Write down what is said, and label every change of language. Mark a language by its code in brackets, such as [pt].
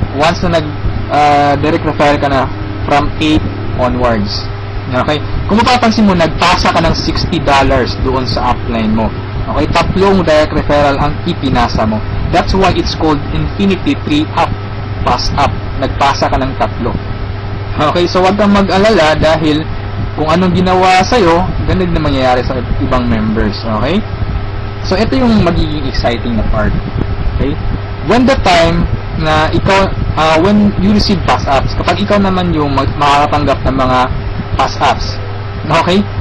[tl] Once na direct refer ka na [en] from 8 onwards. Okay? [tl] Kung mapapansin mo, nagpasa ka ng $60 doon sa upline mo. Okay, 3 direct referral ang ipinasa mo. [en] That's why it's called Infinity 3-up pass up. [tl] Nagpasa ka ng 3. Okay, so wag kang mag-alala dahil kung anong ginawa sa'yo, ganun na mangyayari sa ibang members. Okay? So ito yung magiging exciting na part. Okay? [en] When the time [tl] na ikaw, [en] when you receive pass ups, [tl] kapag ikaw naman yung makakatanggap ng mga pass ups. Okay?